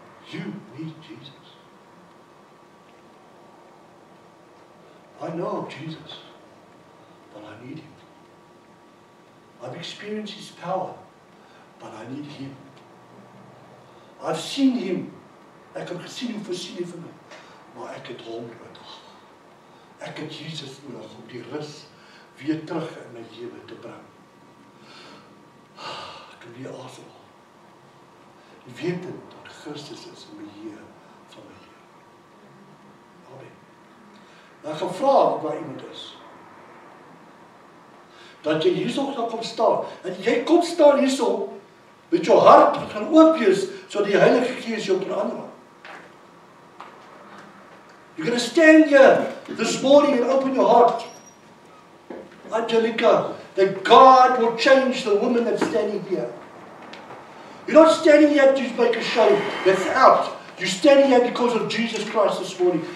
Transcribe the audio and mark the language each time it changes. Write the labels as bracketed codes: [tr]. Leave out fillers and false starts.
[en] You need Jesus. I know of Jesus, but I need Him. I've experienced His power, but I need Him. I've seen Him. [af] Ek het gesien hoe voorsien hy vir my, maar ek het Hom nodig. Ek het Jesus nodig om die rus weer terug in my lewe te bring. Weer asem. Weet dit dat Christus is in beheer van my lewe. Ek gaan vra waar iemand is. Dat jy hierso gaan kom staan. En jy kom staan hierso met jou hart wat gaan oop wees sodat die Heilige Gees jou kan aanraak. [en] You're going to stand here this morning and open your heart. Angelica, that God will change the woman that's standing here. You're not standing here to make a show. That's out. You're standing here because of Jesus Christ this morning.